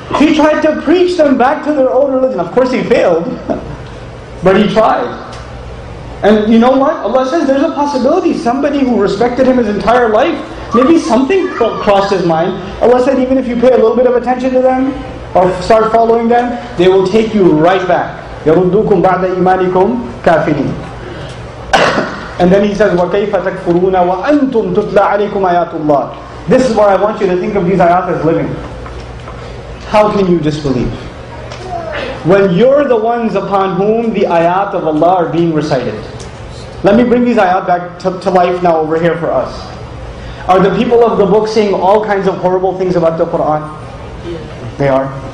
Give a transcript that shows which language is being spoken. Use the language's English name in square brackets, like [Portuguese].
[English] He tried to preach them back to their old religion. Of course he failed, but he tried. And you know what? Allah says there's a possibility somebody who respected him his entire life, maybe something crossed his mind. Allah said even if you pay a little bit of attention to them, or start following them, they will take you right back. [Arabic] يَرُدُّوكُمْ بَعْدَ إِيمَانِكُمْ كَافِرِينَ. [English] And then he says, [Arabic] وَكَيْفَ تَكْفُرُونَ وَأَنْتُمْ تُتْلَى عَلَيْكُمْ آيَاتُ اللَّهِ. [English] This is why I want you to think of these ayat as living. How can you disbelieve? When you're the ones upon whom the ayat of Allah are being recited. Let me bring these ayat back to life now over here for us. Are the people of the book saying all kinds of horrible things about the Qur'an? They are.